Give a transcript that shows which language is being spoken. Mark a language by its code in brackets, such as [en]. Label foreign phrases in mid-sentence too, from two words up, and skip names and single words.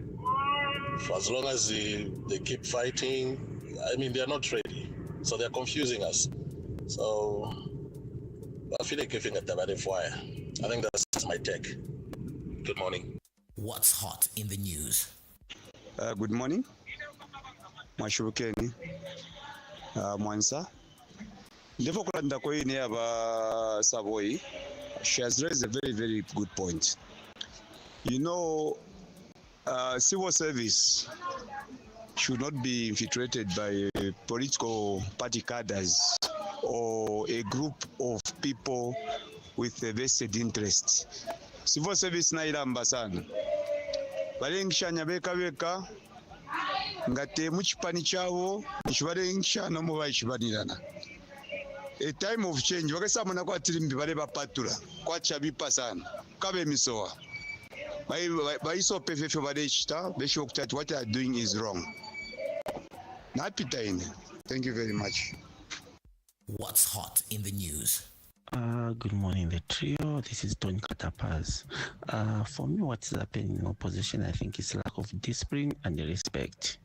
[en] For as long as they keep fighting, I mean, they are not ready. So they're confusing us. So I feel like giving a tabade fire. I think that's my take. Good morning. What's hot in the news? Good morning. [bem] Mwashurukeni. Mwansa. Ndivyo kulanda kwa ini aba Savoy. [en] She has raised a very, very good point. You know, civil service should not be infiltrated by political party cadres or a group of people with a vested interest. Civil service [bem] na ilamba sana. Balengishanya beka ngate muchipani chawo nichibalengishana mu bachibanirana. [en] A time of change [bem] bakasamana kwa tirimbi bale bapatula kwa chabipa sana kabe misoa baiso pefefo bale chita besho kutati [en] what they are doing is wrong. [bem] Napitaine. [en] Thank you very much. What's hot in the news? Good morning, the trio. This is Tony Katapaz. For me, what's happening in opposition, I think, is lack of discipline and respect.